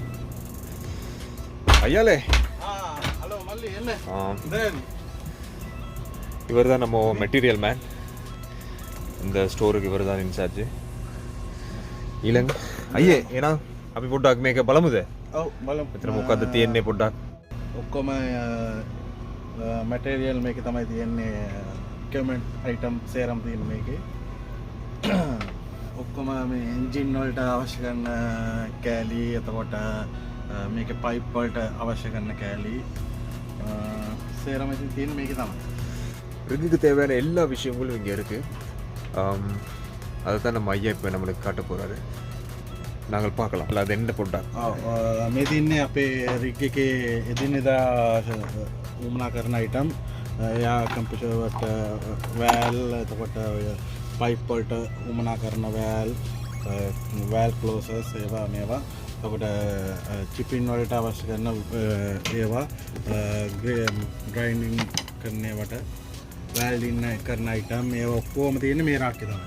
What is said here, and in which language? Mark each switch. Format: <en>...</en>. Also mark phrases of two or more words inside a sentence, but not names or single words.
<ta>ஐயாலே, இவர் தான் நம்ம மெட்டீரியல் மேன். இந்த ஸ்டோருக்கு இவர் தான் இன்சார்ஜ்.</ta> <si>ඊළඟ අයියේ එහෙනම් අපි පොඩ්ඩක් මේක බලමුද? ඔව් බලමු. මෙතන මොකද්ද තියෙන්නේ පොඩ්ඩක්? ඔක්කොම මැටීරියල් මේකේ තමයි තියෙන්නේ. ඉක්විප්මන්ට් අයිටම් සේරම තියෙන මේකේ. ඔක්කොම මේ එන්ජින් වලට අවශ්‍ය කරන කෑලි, එතකොට මේකේ පයිප් වලට අවශ්‍ය කරන කෑලි සේරම ඉතින් තියෙන්නේ මේකේ තමයි.</si> <ta>ரிங்குக்கு தேவையான எல்லா விஷயங்களும் இங்கே இருக்குது. அதை தான் நம்ம ஐயா இப்போ நம்மளுக்கு காட்ட போகிறாரு. நாங்கள் பார்க்கலாம். அது என்ன පොඩ්ඩක්.</ta> <si>මේ තින්නේ අපේ රිග් එකේ එදිනෙදා උමනා කරන අයිටම්. එයා කම්පියුටර් වලට වෑල්, එතකොට පයිප් වලට උමනා කරන වෑල් ක්ලෝසර්ස් ඒවා මේවා. එතකොට චිපින් වලට අවශ්‍ය කරන ඒවා, ග්‍රයින්ඩින් කරන ඒවට, වැල්ඩින් කරන අයිටම් මේවා ඔක්කොම තියෙන්නේ මේ රාක්කේ තමයි.</si>